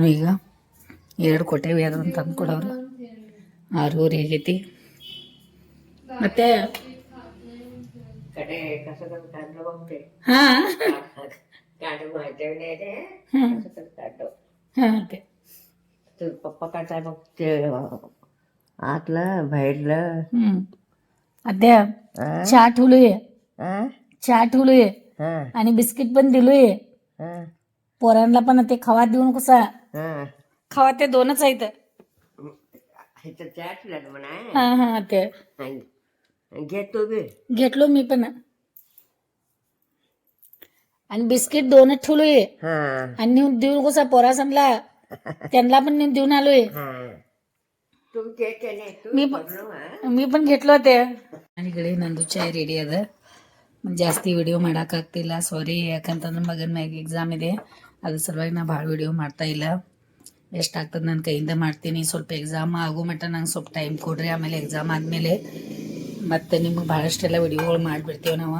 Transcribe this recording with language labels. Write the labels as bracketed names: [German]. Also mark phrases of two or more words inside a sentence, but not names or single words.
[Kannada] ಈಗ 2 ಕೊಟ್ಟೇವಿ, ಅದನ್ನು ತಂದು ಕೊಡೋರು. 6:30 ಆಗೈತಿ. ಮತ್ತೆ ಹಾಂ ಓಕೆ [Marathi] पप्पा काय मग ते आतलं बाहेरलं अद्या चहा ठेवलोय, हां चहा ठेवलोय हां आणि बिस्किट पण दिलोय. हां पोरांना पण ते खवा देऊन कसा हां खवा ते 2च आहेत. ह्याचं चॅट म्हणा हां हां ते घेतो बी घेतलो मी पण. आणि बिस्किट 2च ठेवलोय. हां आणि नेऊन देऊन कसा पोरा समला त्यांना पण नेऊन देऊन आलोय. हां तुम्ही ते केले मी पण घेतलो ते. आणि इकडे [Kannada] ನಂದು ಚಾಯ್ ರೆಡಿ ಅದ. ಜಾಸ್ತಿ ವಿಡಿಯೋ ಮಾಡೋಕ್ಕಾಗ್ತಿಲ್ಲ, ಸಾರಿ. ಯಾಕಂತಂದ್ರೆ ಮಗನ ಮ್ಯಾಗ ಎಕ್ಸಾಮ್ ಇದೆ, ಅದ್ರ ಸಲುವಾಗಿ ನಾ ಭಾಳ ವಿಡಿಯೋ ಮಾಡ್ತಾ ಇಲ್ಲ. ಎಷ್ಟಾಗ್ತದೆ ನನ್ನ ಕೈಯಿಂದ ಮಾಡ್ತೀನಿ. ಸ್ವಲ್ಪ ಎಕ್ಸಾಮ್ ಆಗೋ ಮಟ್ಟ ನಂಗೆ ಸ್ವಲ್ಪ ಟೈಮ್ ಕೊಡ್ರಿ. ಆಮೇಲೆ ಎಕ್ಸಾಮ್ ಆದಮೇಲೆ ಮತ್ತೆ ನಿಮ್ಗೆ ಭಾಳಷ್ಟೆಲ್ಲ ವಿಡಿಯೋಗಳು ಮಾಡಿಬಿಡ್ತೇವೆ ನಾವು.